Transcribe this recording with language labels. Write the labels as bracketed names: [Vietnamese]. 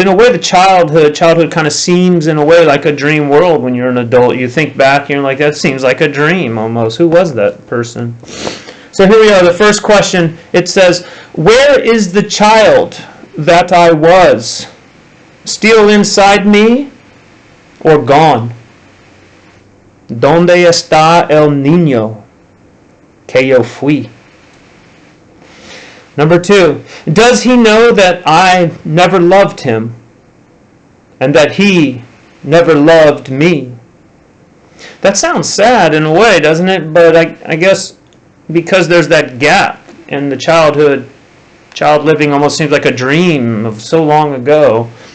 [English] In a way, the childhood kind of seems in a way like a dream world when you're an adult. You think back and you're like, that seems like a dream almost. Who was that person? So here we are, the first question. It says, where is the child that I was? Still inside me or gone? [Spanish] ¿Dónde está el niño que yo fui? [English] Number 2, does he know that I never loved him and that he never loved me? That sounds sad in a way, doesn't it? But I guess because there's that gap in the child living almost seems like a dream of so long ago.